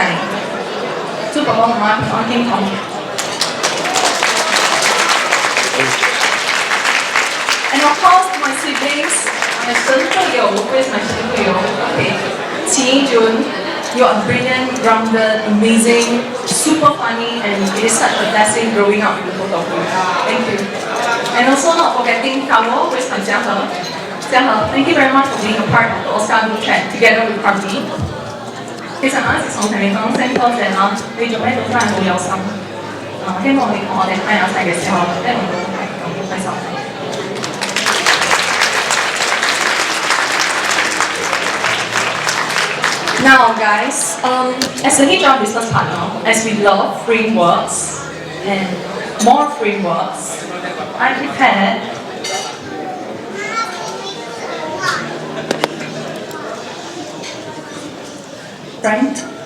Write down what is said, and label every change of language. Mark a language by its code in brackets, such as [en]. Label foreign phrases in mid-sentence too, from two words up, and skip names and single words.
[yue] 祝爸爸媽媽平安健康。 [en] And of course, my siblings, my 神隊友 where's my 神隊友 Okay, Qi Jun, you are brilliant, grounded, amazing, super funny, and it is such a blessing growing up with both of you. Thank you. And also not forgetting Kao, where's my Jiahe? Jiahe, thank you very much for being a part of the Oscar group chat together with Harvey. [yue] 其實我一直想同你講聲多謝啦，你做咩都真係好有心。希望你同我哋喺一齊嘅時候，一路都係咁開心。 [en] Now, guys, as a HR business partner, as we love frameworks and more frameworks, I prepared right?